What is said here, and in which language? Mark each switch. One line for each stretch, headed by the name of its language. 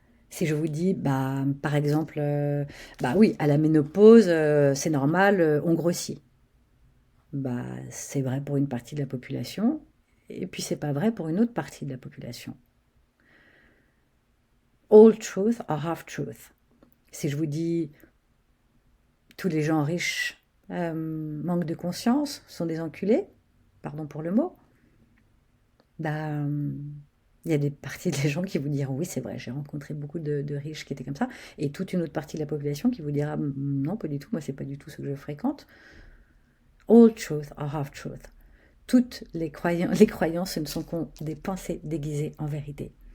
French: Si je vous dis, par exemple, oui, à la ménopause, c'est normal, on grossit. C'est vrai pour une partie de la population, et puis c'est pas vrai pour une autre partie de la population.
English: All truth are half truth.
French: Si je vous dis, tous les gens riches manquent de conscience, sont des enculés, pardon pour le mot, il y a des parties des gens qui vous diront oui c'est vrai, j'ai rencontré beaucoup de riches qui étaient comme ça, et toute une autre partie de la population qui vous dira non pas du tout, moi c'est pas du tout ce que je fréquente.
English: All truth are half truth.
French: Toutes les croyances ce ne sont que des pensées déguisées en vérité.